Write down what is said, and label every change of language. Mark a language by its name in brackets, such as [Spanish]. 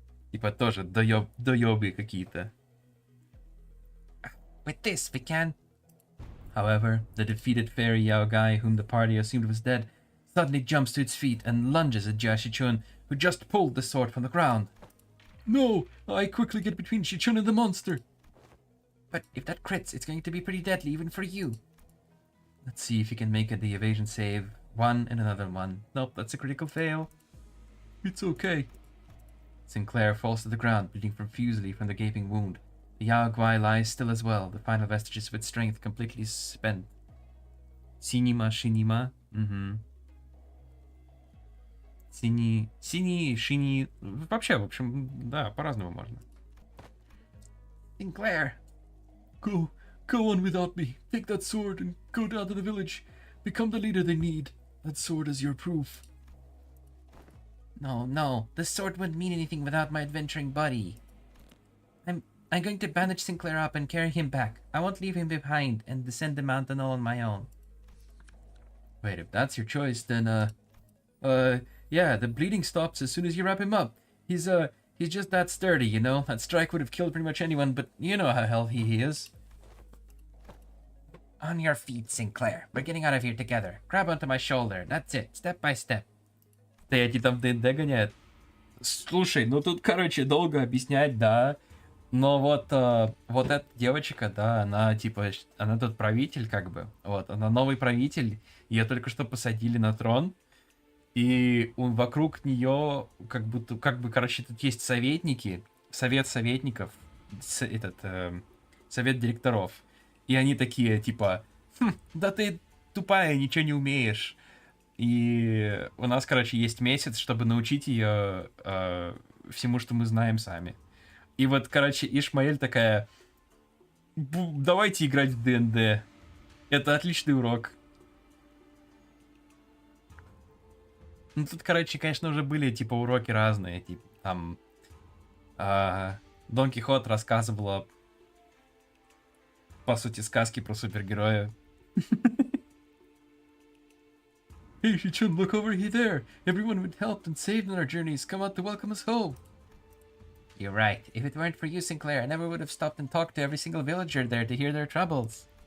[Russian] Типа тоже дойоби какие-то. [English] With this, we can... However, the defeated fairy Yao Gai, whom the party assumed was dead, suddenly jumps to its feet and lunges at Jia Shichun, who just pulled the sword from the ground. No! I quickly get between Shichun and the monster. But if that crits, it's going to be pretty deadly even for you. Let's see if he can make it the evasion save. One and another one. Nope, that's a critical fail. It's okay. Sinclair falls to the ground, bleeding profusely from the gaping wound. The Yao Guai lies still as well, the final vestiges of its strength completely spent. [Russian] Синема, шинима. Синий, шини. Вообще, в общем, да, по-разному можно. [English] Sinclair! Go on without me. Take that sword and go down to the village. Become the leader they need. That sword is your proof. No, the sword wouldn't mean anything without my adventuring buddy. I'm going to bandage Sinclair up and carry him back. I won't leave him behind and descend the mountain all on my own. Wait, if that's your choice, then, yeah, the bleeding stops as soon as you wrap him up. He's just that sturdy, you know? That strike would have killed pretty much anyone, but you know how healthy he is. On your feet, Sinclair. We're getting out of here together. Grab onto my shoulder. That's it, step by step. [Russian] Стоять и там ДНД гоняет. Слушай, ну тут, короче, долго объяснять, да. Но вот эта девочка, да, она типа, она тут правитель как бы. Вот, она новый правитель. Ее только что посадили на трон. И вокруг нее короче, тут есть советники, совет советников, совет директоров. И они такие, типа, да ты тупая, ничего не умеешь. И у нас, короче, есть месяц, чтобы научить ее всему, что мы знаем сами. И вот, короче, Ишмаэль такая, давайте играть в ДНД. Это отличный урок. Ну, тут, короче, конечно, уже были, типа, уроки разные. Типа, там, Дон Кихот рассказывала, по сути, сказки про супергероя. [English] Hey, Shichun, look over there. Everyone who helped and saved on our journeys come out to welcome us home. You're right. If it weren't for you, Sinclair, I never would have stopped and talked to every single villager there to hear their troubles.